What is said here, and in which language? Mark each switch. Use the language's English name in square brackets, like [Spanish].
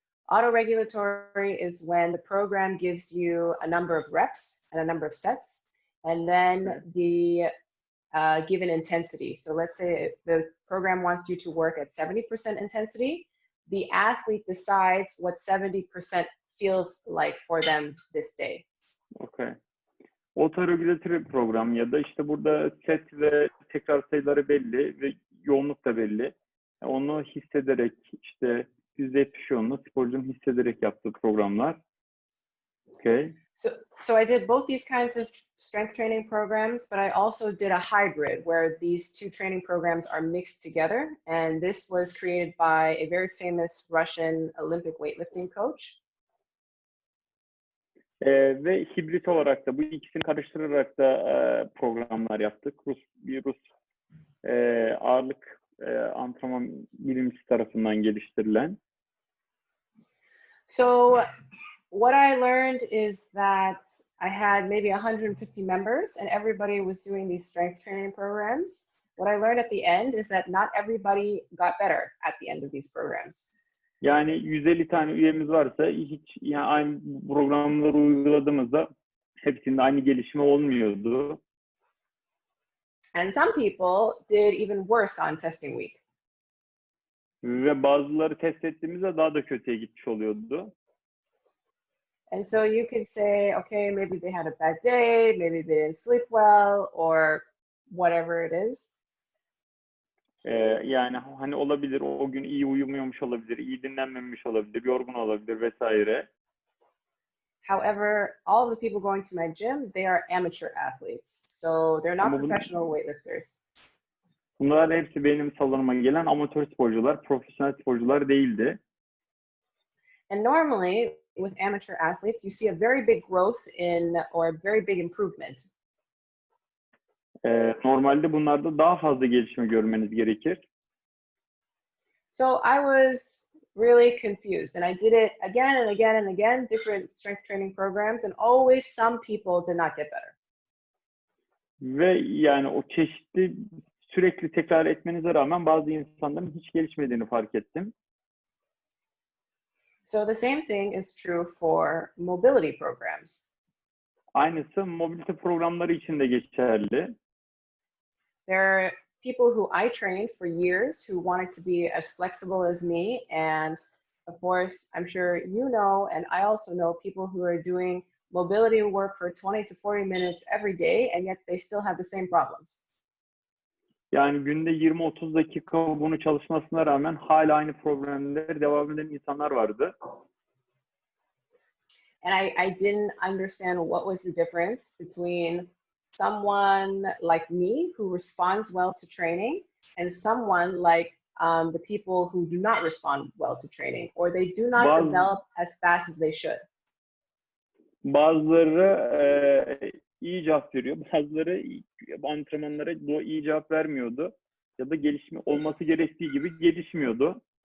[English] Autoregulatory is when the program gives you a number of reps and a number of sets, and then the given intensity. So let's say the program wants you to work at 70% intensity. The athlete decides what 70% feels like for them this day. Okay. [Turkish] Autoregulatory program ya da işte burada set ve tekrar sayıları belli ve yoğunluk da belli. Onu hissederek işte %70 yoğunluğu sporcunun hissederek yaptığı programlar. Okay. [English] So I did both these kinds of strength training programs, but I also did a hybrid where these 2 training programs are mixed together. And this was created by a very famous Russian Olympic weightlifting coach. [Turkish] Ve hibrit olarak da bu ikisini karıştırarak da programlar yaptık. Rus ağırlık antrenman bilimcisi tarafından geliştirilen. [English] So what I learned is that I had maybe 150 members, and everybody was doing these strength training programs. What I learned at the end is that not everybody got better at the end of these programs. [Turkish] Yani 150 tane üyemiz varsa hiç yani aynı programları uyguladığımızda hepsinde aynı gelişme olmuyordu. [English] And some people did even worse on testing week. [Turkish] Ve bazıları test ettiğimizde daha da kötüye gitmiş oluyordu. [English] And so you could say, okay, maybe they had a bad day, maybe they didn't sleep well, or whatever it is. [Turkish] Yani hani olabilir, o gün iyi uyumuyormuş olabilir, iyi dinlenmemiş olabilir, yorgun olabilir vesaire. [English] However, all of the people going to my gym, they are amateur athletes. So they're not professional weightlifters. [Turkish] Bunlar hepsi benim salonuma gelen amatör sporcular, profesyonel sporcular değildi. [English] And normally, with amateur athletes, you see a very big growth or a very big improvement. [Turkish] Normalde bunlarda daha fazla gelişme görmeniz gerekir. [English] So I was really confused, and I did it again and again and again, different strength training programs, and always some people did not get better. [Turkish] Ve yani o çeşitli sürekli tekrar etmenize rağmen bazı insanların hiç gelişmediğini fark ettim. [English] So the same thing is true for mobility programs. [Turkish] Aynısı mobilite programları için de geçerli. [English] There are people who I trained for years who wanted to be as flexible as me, and of course, I'm sure you know, and I also know people who are doing mobility work for 20 to 40 minutes every day, and yet they still have the same problems. [Turkish] Yani günde 20-30 dakika bunu çalışmasına rağmen hala aynı problemlere devam eden insanlar vardı. [English] And I didn't understand what was the difference between someone like me who responds well to training and someone like the people who do not respond well to training, or they do not develop as fast as they should. [Turkish] Bazıları iyi cevap veriyor, bazıları antrenmanlara iyi cevap vermiyordu ya da gelişme olması gerektiği gibi gelişmiyordu.